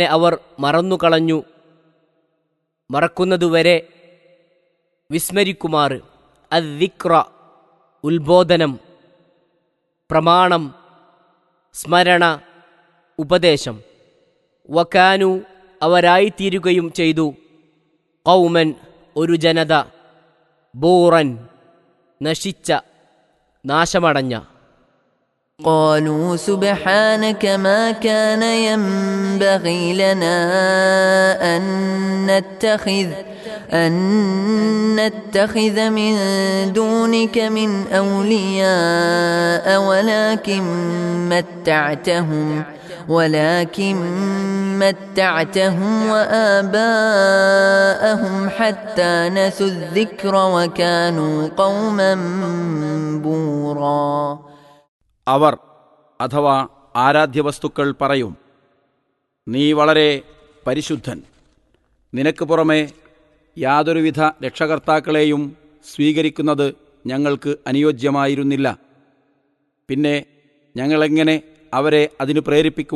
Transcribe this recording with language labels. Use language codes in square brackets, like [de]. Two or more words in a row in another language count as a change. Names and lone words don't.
[ml] അവർ മറന്നുകളഞ്ഞു, മറക്കുന്നതുവരെ വിസ്മരിക്കുമാറ്, അദ്ദിക്ര ഉത്ബോധനം, പ്രമാണം, സ്മരണ, ഉപദേശം, വകാനു അവരായിത്തീരുകയും ചെയ്തു, ഖൗമൻ ഒരു ജനത, ബൂറൻ നശിച്ച നാശമടഞ്ഞ. [ar] قالوا سبحانك ما كان ينبغي لنا أن نتخذ من دونك من أولياء ولكن متعتهم وآباءهم حتى نسوا الذكر وكانوا قوما بورا. [ml] അവർ അഥവാ ആരാധ്യവസ്തുക്കൾ പറയും, നീ വളരെ പരിശുദ്ധൻ, നിനക്ക് പുറമെ യാതൊരുവിധ രക്ഷകർത്താക്കളെയും സ്വീകരിക്കുന്നത് ഞങ്ങൾക്ക് അനുയോജ്യമായിരുന്നില്ല. പിന്നെ ഞങ്ങളെങ്ങനെ അവരെ അതിനു പ്രേരിപ്പിക്കും?